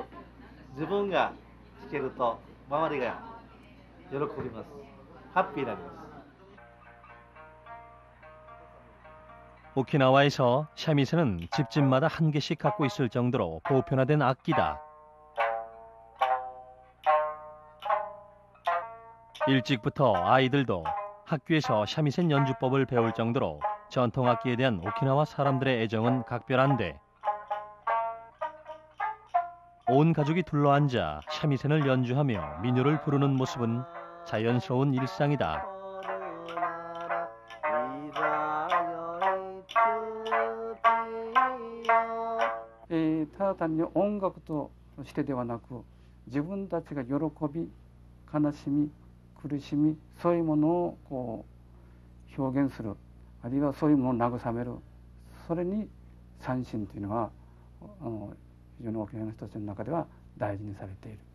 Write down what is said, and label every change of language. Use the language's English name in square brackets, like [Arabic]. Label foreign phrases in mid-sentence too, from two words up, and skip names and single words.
[Japanese] 自分が弾けると周りが喜びます。ハッピーになります。 [Korean] 오키나와에서 샤미센은 집집마다 한 개씩 갖고 있을 정도로 보편화된 악기다. 일찍부터 아이들도 학교에서 샤미센 연주법을 배울 정도로 전통악기에 대한 오키나와 사람들의 애정은 각별한데, 온 가족이 둘러앉아 샤미센을 연주하며 민요를 부르는 모습은 자연스러운 일상이다. [Japanese] ただ単に音楽としてではなく、自分たちが喜び、悲しみ、苦しみ、そういうものをこう表現する、あるいはそういうものを慰める、それに三線というのは非常に沖縄の人たちの中では大事にされている。